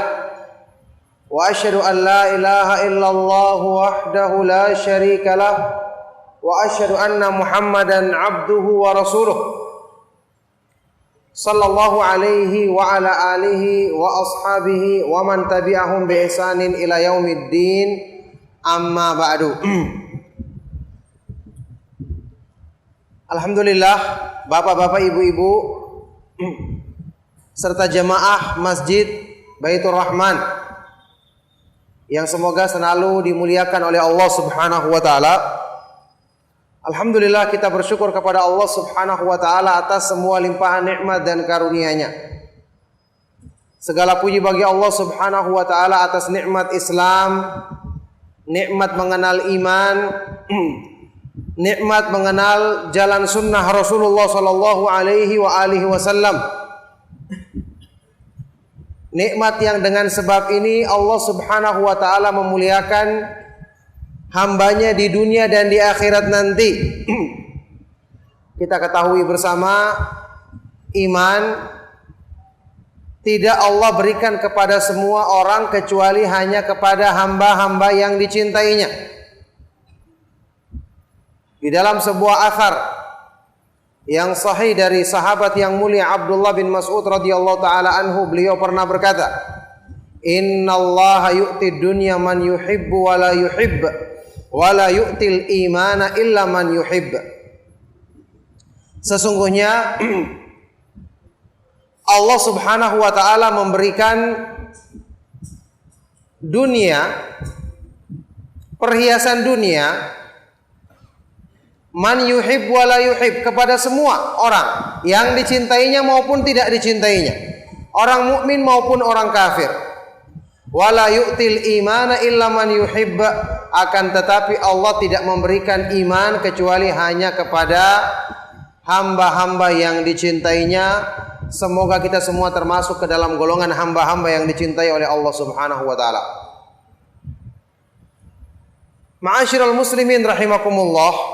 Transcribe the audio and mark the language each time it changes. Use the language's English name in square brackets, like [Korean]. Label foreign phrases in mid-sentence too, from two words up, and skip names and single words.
[Arabic] وأشهد أن لا إله إلا الله وحده لا شريك له وأشهد أن محمدا عبده ورسوله صلى الله عليه وعلى آله وأصحابه ومن تبعهم بإحسان إلى يوم الدين، أما بعد. [Indonesian] Alhamdulillah, bapak-bapak, ibu-ibu serta jemaah Masjid Baitur Rahman yang semoga selalu dimuliakan oleh Allah [Arabic] سبحانه وتعالى. [Indonesian] Alhamdulillah, kita bersyukur kepada Allah [Arabic] سبحانه وتعالى [Indonesian] atas semua limpahan nikmat dan karunia-Nya. Segala puji bagi Allah [Arabic] سبحانه وتعالى [Indonesian] atas nikmat Islam, nikmat mengenal iman, nikmat mengenal jalan sunnah Rasulullah [Arabic] صلى الله عليه وعلى آله وسلم. [Indonesian] Nikmat yang dengan sebab ini Allah [Arabic] سبحانه وتعالى [Indonesian] memuliakan hambanya di dunia dan di akhirat nanti. Kita ketahui bersama, iman tidak Allah berikan kepada semua orang kecuali hanya kepada hamba-hamba yang dicintainya. Di dalam sebuah athar yang sahih dari sahabat yang mulia Abdullah bin Mas'ud [Arabic] رضي الله تعالى عنه, [Indonesian] beliau pernah berkata, [Arabic] "إن الله يعطي الدنيا من يحب ولا يحب، ولا يعطي الإيمان إلا من يحب." [Indonesian] Sesungguhnya Allah [Arabic] سبحانه وتعالى [Indonesian] memberikan dunia, perhiasan dunia, [Arabic] من يحب ولا يحب, [Indonesian] kepada semua orang yang dicintainya maupun tidak dicintainya, orang mukmin maupun orang kafir. [Arabic] ولا يعطي الإيمان إلا من يحب, [Indonesian] akan tetapi Allah tidak memberikan iman kecuali hanya kepada hamba-hamba yang dicintainya. Semoga kita semua termasuk ke dalam golongan hamba-hamba yang dicintai oleh Allah [Arabic] سبحانه وتعالى. معاشر المسلمين رحمكم الله.